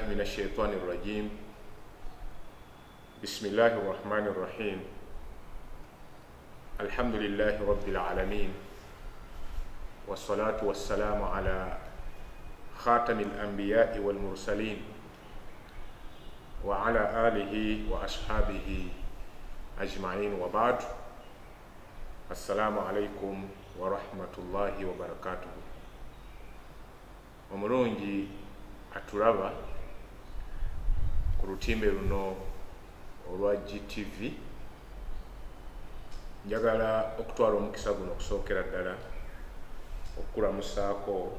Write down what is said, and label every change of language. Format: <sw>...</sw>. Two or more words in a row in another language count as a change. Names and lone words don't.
<ar>الشيطان الرجيم بسم الله الرحمن الرحيم الحمد لله رب العالمين والصلاة والسلام على خاتم الأنبياء والمرسلين وعلى آله وأصحابه أجمعين وبعد السلام عليكم ورحمة الله وبركاته.</ar> <lg>Omulungi atulaba ku lutimbe luno olwa GTV, njagala okutwala omukisa guno okusookera ddala okulamusaako</lg>